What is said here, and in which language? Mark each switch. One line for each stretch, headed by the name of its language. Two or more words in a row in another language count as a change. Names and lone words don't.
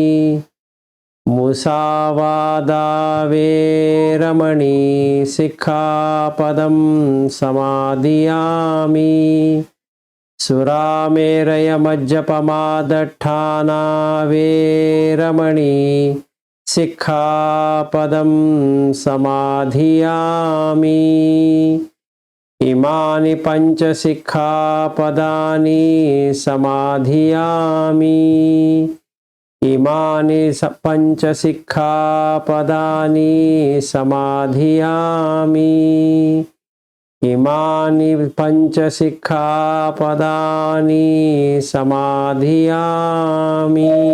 Pali: मुसावादा वेरमणि सिक्खापदं समाधियामि। सुरामेरयमज्जपमादट्ठाना वेरमणि सिक्खापदं समाधियामि। इमानि पंच सिक्खापदानि समाधियामि। इमानि पंच सिक्खापदानि समाधियामि। इमानि पंच सिक्खापदानि समाधियामि।